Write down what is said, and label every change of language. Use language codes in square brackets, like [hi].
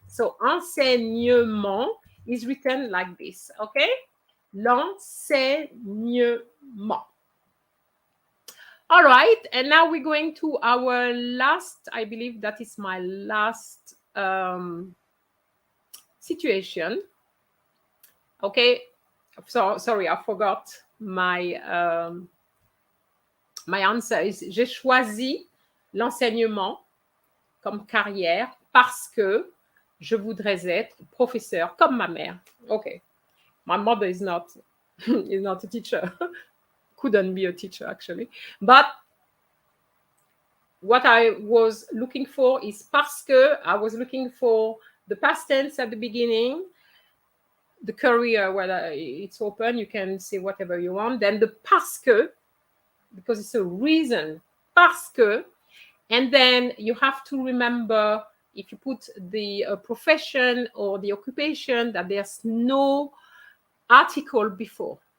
[en] So enseignement is written like this, okay? [fr] L'enseignement. [en] All right, and now we're going to our last, I believe that is my last situation. Okay, so sorry, I forgot my my answer is [fr] j'ai choisi l'enseignement comme carrière parce que je voudrais être professeur comme ma mère. [en] Okay, my mother is not a teacher. Couldn't be a teacher actually, but what I was looking for is parce que. I was looking for the past tense at the beginning, the career whether it's open, you can say whatever you want, then the parce que, because it's a reason, parce que, and then you have to remember if you put the profession or the occupation that there's no article before.